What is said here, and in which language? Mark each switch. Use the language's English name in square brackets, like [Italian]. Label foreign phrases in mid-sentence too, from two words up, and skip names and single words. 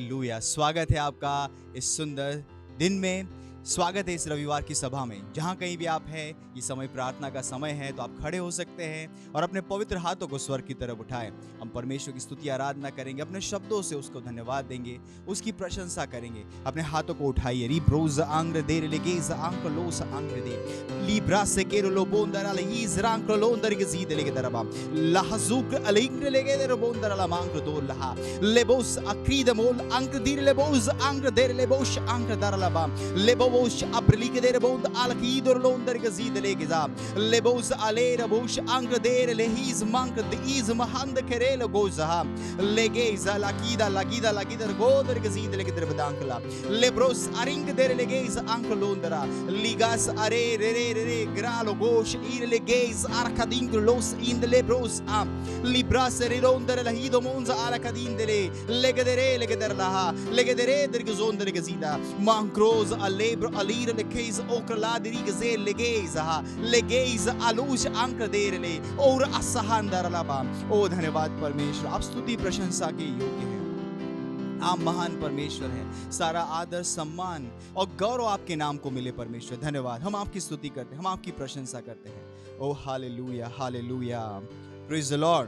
[Hindi] स्वागत है आपका इस सुंदर दिन में स्वागत है इस रविवार की सभा में। जहाँ कहीं भी आप हैं, ये समय प्रार्थना का समय है, तो आप खड़े हो सकते हैं और अपने पवित्र हाथों को स्वर्ग की तरफ उठाएं। हम परमेश्वर की स्तुति आराधना करेंगे, अपने शब्दों से उसको धन्यवाद देंगे, उसकी प्रशंसा करेंगे। अपने हाथों को उठाइए। रिब्रोज आंग्र दे लेगेज आंग्र लोस आंग्र दे लिब्रा से केरो लो बोंदर अल हीज रांग्र लोंदर के जीद लेगे दरबा लहजुक अलिंग्र लेगे दर बोंदर अल मांग्र दो लहा लेबोस अक्रीद मोल आंग्र दीर लेबोस आंग्र देर लेबोस आंग्र दरलबा लेबो Lebos abrlige der bond alkidor londer gezid legeza lebos alera bosh angre der lehiz mank de iz mahand kerele goza legeza lagida goder gezid legeder bedankla lebros aring der legez ank londera ligas are re gralo gosh ir legez arkadin los in de lebros am libras ronder lehido monza alkadin de legedere laha legedere der gezonder gezida mankroz ale Alir le keis okla dirigze legeza आलूश अंक देरले और असहांदर लबा। ओ धन्यवाद परमेश्वर, आप स्तुति प्रशंसा के योग्य हैं। आप महान परमेश्वर हैं। सारा आदर सम्मान और गौरव आपके नाम को मिले परमेश्वर। धन्यवाद। हम आपकी स्तुति करते हैं, हम आपकी प्रशंसा करते हैं। ओ हालेलुया हालेलुया, [English] praise the Lord.